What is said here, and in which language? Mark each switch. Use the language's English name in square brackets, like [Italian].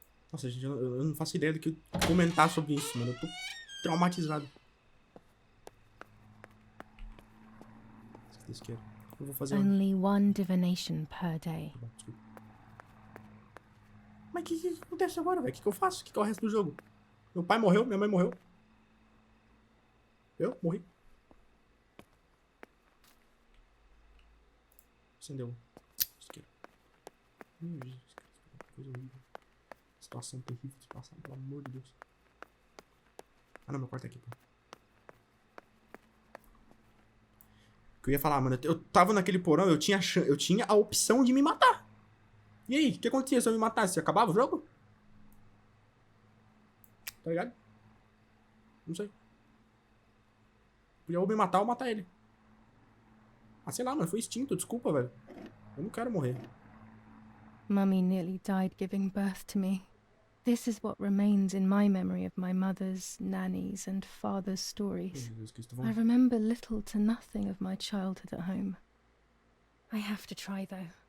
[Portuguese] Nossa, gente, eu não faço ideia do que comentar sobre isso, mano. Eu tô traumatizado. Eu vou fazer [English] Only one divination per day. [Portuguese] Mas o que acontece agora, velho? O que eu faço? O que é o resto do jogo? Meu pai morreu, minha mãe morreu. Eu morri. Acendeu. Isqueiro. Jesus, coisa horrível. Situação terrível de passar, pelo amor de Deus. Ah, não, meu quarto é aqui, pô. O que eu ia falar, mano, eu tava naquele porão, eu tinha a opção de me matar. E aí, o que acontecia se eu me matasse? Acabava o jogo? Tá ligado? Não sei. Podia ou me matar ou matar ele. Ah, sei lá, mano, foi instinto, desculpa, velho. Eu não quero morrer. [English] Mummy nearly died giving birth to me. This is what remains in my memory of my mother's, nanny's, and father's stories. I remember little to nothing of my childhood at home. I have to try, though.